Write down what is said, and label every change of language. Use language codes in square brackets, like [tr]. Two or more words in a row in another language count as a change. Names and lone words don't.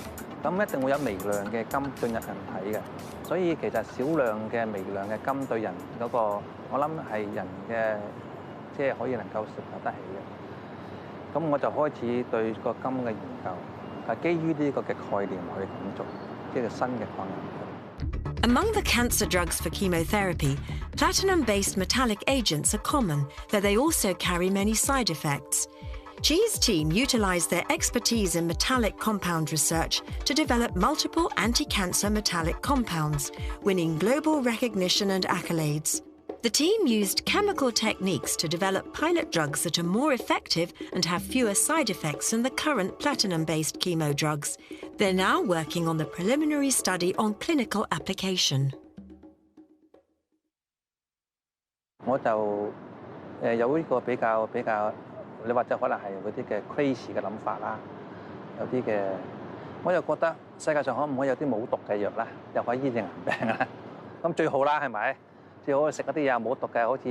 [yue] 咁一定會有微量嘅金進入人體嘅，所以其實少量嘅微量嘅金對人嗰個，我諗係人嘅。即係可以能夠承受得起嘅，咁我就開始對個金嘅研究，係基於呢個嘅概念去咁做，即係新嘅抗癌。 [en] Among the cancer drugs for chemotherapy, platinum-based metallic agents are common, though they also carry many side effects. Chi's team utilised their expertise in metallic compound research to develop multiple anti-cancer metallic compounds, winning global recognition and accolades. The team used chemical techniques to develop pilot drugs that are more effective and have fewer side effects than the current platinum-based chemo drugs. They're now working on the preliminary study on clinical application. [yue] 我就有呢個比較，你或者可能係嗰啲嘅 crazy 嘅諗法啦，有啲嘅，我又覺得世界上可唔可以有啲冇毒嘅藥啦，又可以醫治癌病啊？咁最好啦，係咪？